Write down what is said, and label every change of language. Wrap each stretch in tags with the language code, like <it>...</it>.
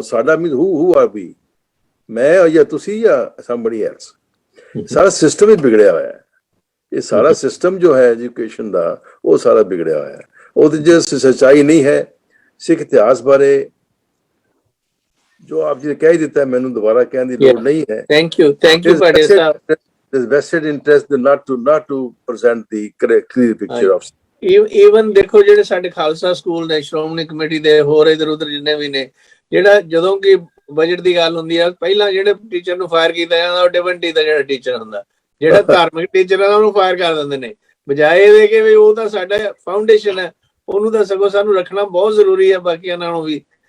<pa>ਸਾਡਾ</pa> <en>means who are we,</en> <pa>ਮੈਂ ਜਾਂ ਤੁਸੀਂ ਜਾਂ</pa> <en>somebody else।</en> <pa>ਸਾਰਾ ਸਿਸਟਮ ਹੀ ਵਿਗੜਿਆ ਹੋਇਆ ਹੈ। ਇਹ ਸਾਰਾ ਸਿਸਟਮ ਜੋ ਹੈ ਐਜੂਕੇਸ਼ਨ ਦਾ, ਉਹ ਸਾਰਾ ਵਿਗੜਿਆ ਹੋਇਆ ਹੈ। ਉਹਦੇ ਜੇ ਸੱਚਾਈ ਨਹੀਂ ਹੈ ਸਿੱਖ ਇਤਿਹਾਸ ਬਾਰੇ, ਜੋ ਆਪ ਜੀ ਨੇ ਕਹਿ ਦਿੱਤਾ, ਮੈਨੂੰ ਦੁਬਾਰਾ ਕਹਿਣ ਦੀ ਲੋੜ ਨਹੀਂ ਹੈ। ਥੈਂਕ ਯੂ ਪੜੇ ਸਾਹਿਬ।</pa> <en>There's vested interest not to present the clear picture of।</en> <pa>Even ਦੇਖੋ ਜਿਹੜੇ ਸਾਡੇ ਖਾਲਸਾ ਸਕੂਲ ਨੇ, ਸ਼੍ਰੋਮਣੀ ਕਮੇਟੀ ਦੇ ਹੋਰ ਇਧਰ ਉਧਰ ਜਿੰਨੇ ਵੀ ਨੇ, ਜਿਹੜਾ ਜਦੋਂ ਕਿ ਬਜਟ ਦੀ ਗੱਲ ਹੁੰਦੀ ਆ, ਪਹਿਲਾਂ ਜਿਹੜੇ ਟੀਚਰ ਨੂੰ ਫਾਇਰ ਕੀਤਾ ਜਾਂਦਾ ਉਹ ਡਿਵੈਂਟੀ ਦਾ ਜਿਹੜਾ ਟੀਚਰ ਹੁੰਦਾ, ਜਿਹੜਾ ਧਾਰਮਿਕ ਟੀਚਰ ਆ ਉਹਨੂੰ ਫਾਇਰ ਕਰ ਦਿੰਦੇ ਨੇ। ਬਜਾਏ ਇਹਦੇ ਕਿ ਵੀ ਉਹ ਤਾਂ ਸਾਡਾ ਫਾਊਂਡੇਸ਼ਨ ਹੈ, ਉਹਨੂੰ ਤਾਂ ਸਗੋਂ ਸਾਨੂੰ ਰੱਖਣਾ ਬਹੁਤ ਜ਼ਰੂਰੀ ਹੈ ਬਾਕੀਆਂ ਨਾਲੋਂ ਵੀ।</pa>